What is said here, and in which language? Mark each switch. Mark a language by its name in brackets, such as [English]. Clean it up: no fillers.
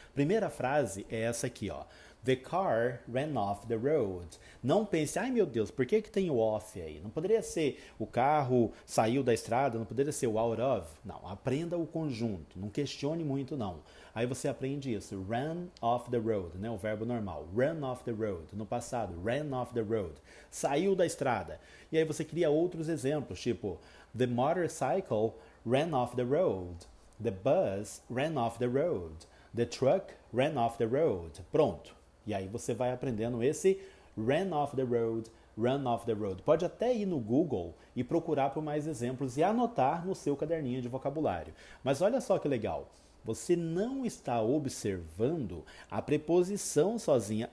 [Portuguese] Primeira frase é essa aqui, ó. [English] The car ran off the road. [Portuguese] Não pense, ai meu Deus, por que tem o off aí? Não poderia ser o carro saiu da estrada, não poderia ser o out of? Não, aprenda o conjunto, não questione muito não. Aí você aprende isso, [English] ran off the road, [Portuguese] o verbo normal. [English] Run off the road, [Portuguese] no passado, [English] ran off the road. [Portuguese] Saiu da estrada. E aí você cria outros exemplos, tipo, [English] the motorcycle ran off the road. The bus ran off the road. The truck ran off the road. [Portuguese] Pronto. E aí você vai aprendendo esse [English] ran off the road, [Portuguese] run off the road. Pode até ir no Google e procurar por mais exemplos e anotar no seu caderninho de vocabulário. Mas olha só que legal. Você não está observando a preposição sozinha.